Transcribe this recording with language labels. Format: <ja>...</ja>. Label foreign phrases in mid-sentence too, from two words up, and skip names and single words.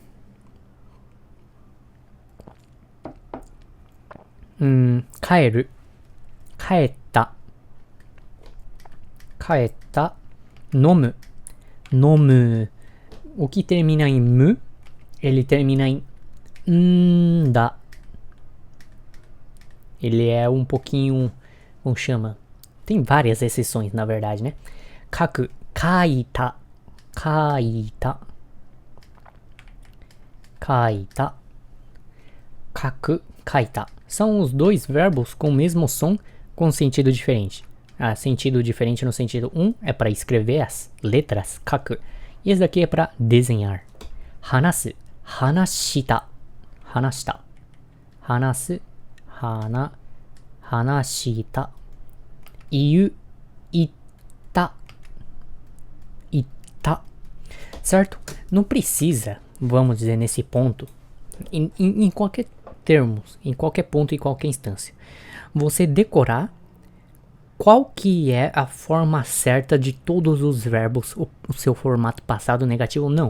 <ja>Kaeru, kaeta, kaeta, nomu,</ja> <pt>o que termina em mu, ele termina em da. Ele é um pouquinho, como chama? Tem várias exceções, na verdade, né?</pt> <ja>Kaku, kaita, kaku, kaita.</ja> <pt>São os dois verbos com o mesmo som, com sentido diferente. Sentido diferente no sentido 1 é para escrever as letras, kaku. E esse daqui é para desenhar.</pt> <ja>Hanasu, hanashita, hanashita. Hanasu, hanashita. Iu, ita. Ita.</ja> <pt>Certo? Não precisa, vamos dizer, nesse ponto, em qualquer termo, em qualquer ponto, em qualquer instância, você decorar qual que é a forma certa de todos os verbos, o seu formato passado, negativo, não.</pt>